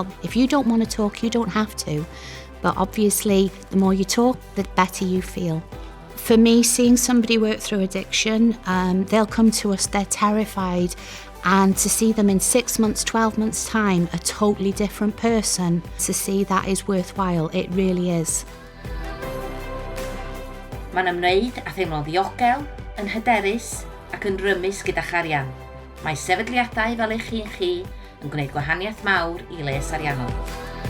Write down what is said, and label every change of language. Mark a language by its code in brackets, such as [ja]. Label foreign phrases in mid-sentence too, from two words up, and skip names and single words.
[en] If you don't want to talk, you don't have to. But obviously, the more you talk, the better you feel. For me, seeing somebody work through addiction, they'll come to us, they're terrified. And to see them in 6 months, 12 months' time, a totally different person, to see that is worthwhile. It really is. [cy] Mae'n ymwneud a theimlo'n ddiogel, yn hyderus ac yn rymus gyda'ch arian. Mae sefydliadau fel eich chi yn gwneud gwahaniaeth mawr i les Ariannol.